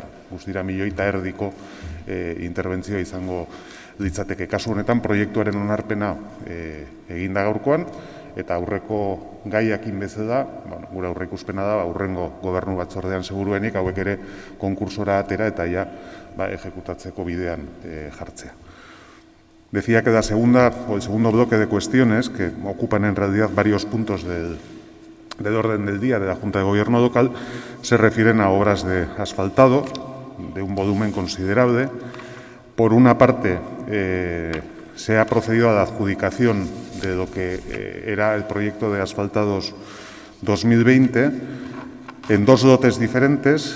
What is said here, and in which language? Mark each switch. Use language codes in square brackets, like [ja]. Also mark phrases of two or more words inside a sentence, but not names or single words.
[eu] Guztira 1,5 interbentzioa izango litzateke. Kasu honetan proiektuaren onarpena eginda gaurkoan, eta aurreko gaiakin bezala, gure aurre ikuspena da, aurrengo gobernu batzordean seguruenik hauek ere konkursora atera eta ejekutatzeko bidean jartzea. [es] Decía que el segundo bloque de cuestiones que ocupan en realidad varios puntos del orden del día de la Junta de Gobierno local se refieren a obras de asfaltado de un volumen considerable. Por una parte, se ha procedido a la adjudicación de lo que era el proyecto de asfaltados 2020 en 2 lotes diferentes.